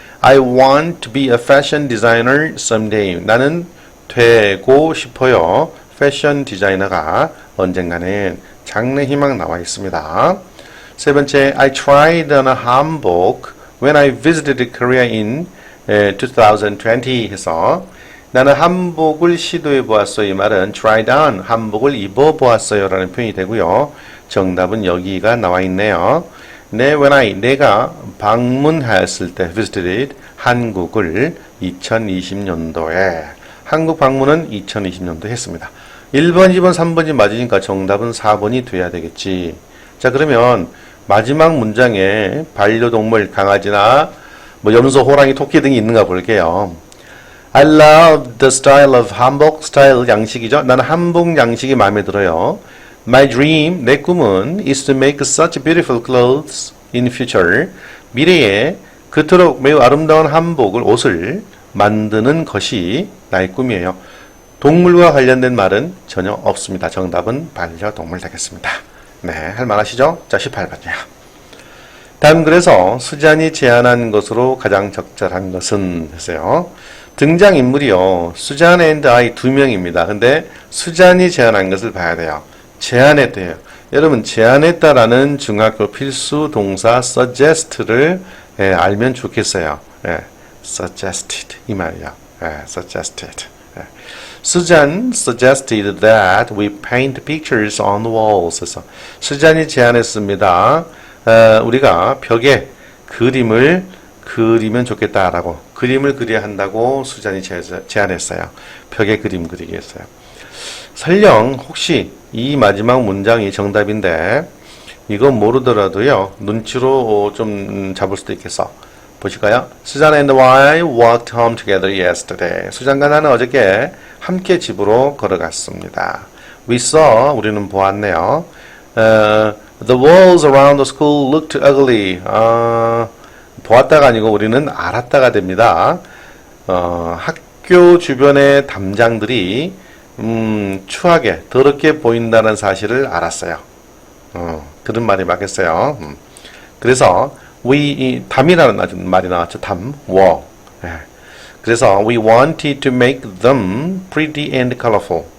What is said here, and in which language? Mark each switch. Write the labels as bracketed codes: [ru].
[en] I want to be a fashion designer someday. [ko] 나는 되고 싶어요. 패션 디자이너가 언젠가는 장래희망 나와 있습니다. 세 번째, [en] I tried on a hanbok when I visited Korea in 2020 [ko] 해서 나는 한복을 시도해 보았어요. 이 말은 tried on, 한복을 입어 보았어요 라는 표현이 되고요. 정답은 여기가 나와 있네요. 내가 방문했을 때 visited 한국을 2020년도에 한국 방문은 2020년도 했습니다. 1번, 2번, 3번이 맞으니까 정답은 4번이 돼야 되겠지. 자, 그러면 마지막 문장에 반려동물, 강아지나 뭐 염소, 호랑이, 토끼 등이 있는가 볼게요. [en] I love the style of 한복, [ko] 스타일 양식이죠. 나는 한복 양식이 마음에 들어요. [en] My dream, [ko] 내 꿈은 [en] is to make such beautiful clothes in future. [ko] 미래에 그토록 매우 아름다운 한복을, 옷을 만드는 것이 나의 꿈이에요. 동물과 관련된 말은 전혀 없습니다. 정답은 반려동물 되겠습니다. 네, 할 만하시죠? 자, 18번이요. 다음 글에서 수잔이 제안한 것으로 가장 적절한 것은 했어요. 등장인물이요. 수잔 앤드 아이 2명입니다. 근데 수잔이 제안한 것을 봐야 돼요. 제안했대요. 여러분, 제안했다라는 중학교 필수 동사 suggest를 알면 좋겠어요. suggested 이 말이야. suggested. [en] Susan suggested that we paint pictures on the walls. [ko] 그래서 수잔이 제안했습니다. 우리가 벽에 그림을 그리면 좋겠다라고. 그림을 그려야 한다고 수잔이 제안했어요. 벽에 그림 그리게 했어요. 설령 혹시 이 마지막 문장이 정답인데 이건 모르더라도요. 눈치로 좀 잡을 수도 있겠어. 보실까요? [en] Susan and I walked home together yesterday. [ko] 수잔과 나는 어저께 함께 집으로 걸어갔습니다. [en] We saw, [ko] 우리는 보았네요. [en] The walls around the school looked ugly. [ko] 보았다가 아니고 우리는 알았다가 됩니다. 학교 주변의 담장들이 추하게, 더럽게 보인다는 사실을 알았어요. 그런 말이 맞겠어요. 그래서 담이라는 말이 나왔죠. 담, wall. 그래서 [en] we wanted to make them pretty and colorful.